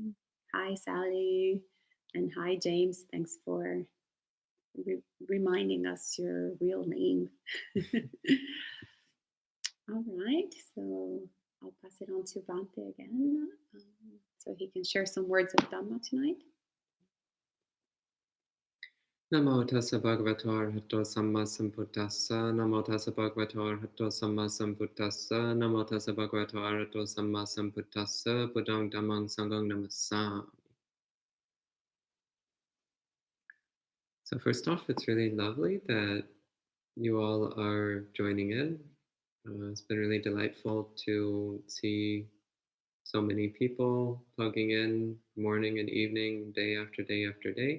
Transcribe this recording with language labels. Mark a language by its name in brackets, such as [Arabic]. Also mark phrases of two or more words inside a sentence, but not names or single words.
[English] Hi, Sally. And hi, James. Thanks for reminding us your real name. All right. So I'll pass it on to Bhante again so he can share some words of Dhamma tonight. [Pali] Namo tassa bhagavato arahato samma sambuddhassa. Namo tassa bhagavato arahato samma sambuddhassa. Namo tassa bhagavato arahato samma sambuddhassa. Buddhang dhammang sanghang namassami. [English] So first off, it's really lovely that you all are joining in. It's been really delightful to see so many people plugging in morning and evening, day after day after day.